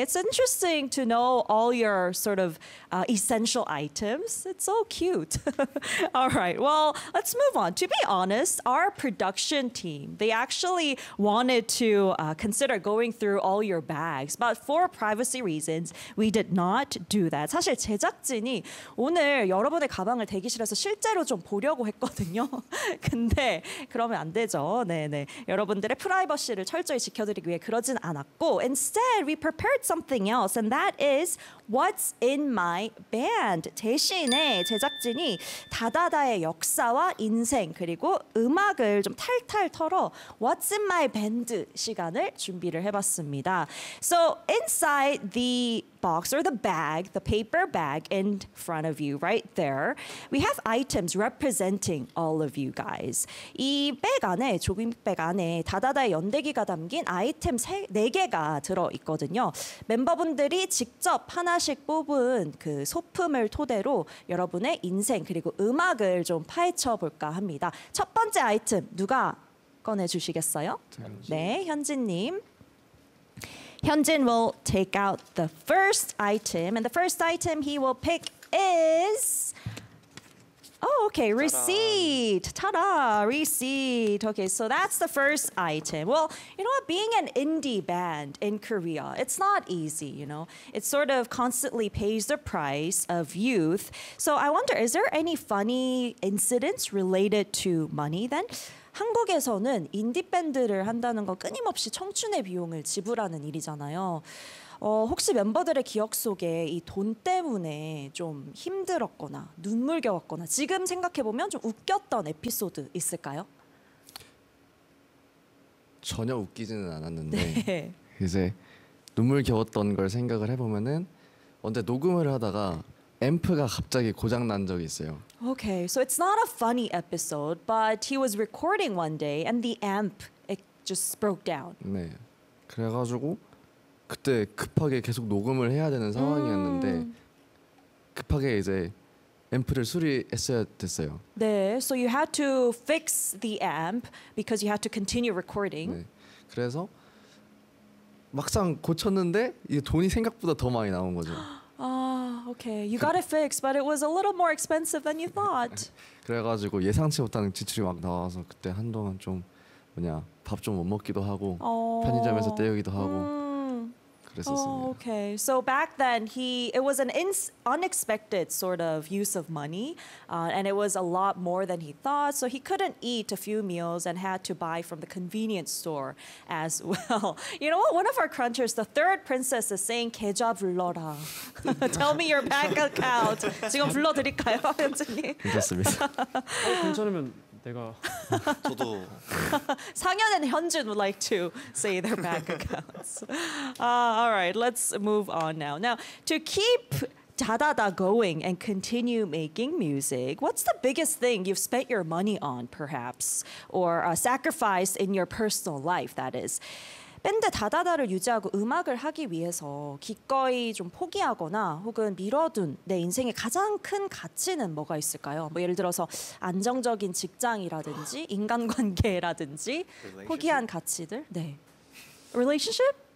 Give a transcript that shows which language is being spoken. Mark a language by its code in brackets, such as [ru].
[en] It's interesting to know all your sort of essential items. It's so cute. All right. Well, let's move on. To be honest, our production team, they actually wanted to consider going through all your bags. But for privacy reasons, we did not do that. [ko] 사실 제작진이 오늘 여러분의 가방을 대기실에서 실제로 좀 보려고 했거든요. 근데 그러면 안 되죠. 네네. 여러분들의 프라이버시를 철저히 지켜드리기 위해 그러진 않았고 [en] Instead, we prepared something else and that is What's in my band? [ko] 대신에 제작진이 다다다의 역사와 인생 그리고 음악을 좀 탈탈 털어 What's in my band 시간을 준비를 해봤습니다. [en] So inside the box or the bag, the paper bag in front of you right there, we have items representing all of you guys. [ko] 이 백 안에, 조깅백 안에 다다다의 연대기가 담긴 아이템 4개가 들어있거든요. 멤버분들이 직접 하나 하나씩 뽑은 그 소품을 토대로 여러분의 인생 그리고 음악을 좀 파헤쳐 볼까 합니다. 첫 번째 아이템 누가 꺼내 주시겠어요? 네, 현진 님. [en] 현진 will take out the first item and the first item he will pick is Oh, okay, receipt. Ta-da, receipt. Okay, so that's the first item. Well, you know what? Being an indie band in Korea, it's not easy, you know? It sort of constantly pays the price of youth. So I wonder, is there any funny incidents related to money then? [ko] 한국에서는 인디밴드를 한다는 건 끊임없이 청춘의 비용을 지불하는 일이잖아요. 어, 혹시 멤버들의 기억 속에 이 돈 때문에 좀 힘들었거나 눈물 겨웠거나 지금 생각해보면 좀 웃겼던 에피소드 있을까요? 전혀 웃기지는 않았는데 네. 이제 눈물 겨웠던 걸 생각을 해보면은 언제 녹음을 하다가 앰프가 갑자기 고장 난 적이 있어요. [en] Okay, so it's not a funny episode, but he was recording one day and the amp it just broke down. [ko] 네, 그래가지고 그때 급하게 계속 녹음을 해야 되는 상황이었는데 급하게 이제 앰프를 수리했어야 됐어요. [en] 네, so you had to fix the amp because you had to continue recording. [ko] 네, 그래서 막상 고쳤는데 이게 돈이 생각보다 더 많이 나온 거죠. [en] Okay, you got it fixed, but it was a little more expensive than you thought. [ko] 그래가지고 예상치 못한 지출이 막 나와서 그때 한동안 좀 뭐냐 밥 좀 못 먹기도 하고 편의점에서 때우기도 하고 그랬었습니다. [en] Okay, so back then it was an unexpected sort of use of money, and it was a lot more than he thought. So he couldn't eat a few meals and had to buy from the convenience store as well. You know what? One of our crunchers, the third princess, is saying [ko] 계좌 불러라. [en] Tell me your bank account. [ko] 지금 불러드릴까요, 현진님? 괜찮습니다. 괜찮으면 내가 저도 [en] 상현 and Hyunjin would like to say their bank accounts. All right, let's move on now. Now, to keep Dadada going and continue making music, what's the biggest thing you've spent your money on, perhaps, or sacrificed in your personal life, that is? [ko] 밴드 다다다를 유지하고 음악을 하기 위해서 기꺼이 좀 포기하거나 혹은 미뤄둔 내 인생의 가장 큰 가치는 뭐가 있을까요? 뭐 예를 들어서 안정적인 직장이라든지 인간관계라든지 포기한 가치들? [en] 네. Relationship?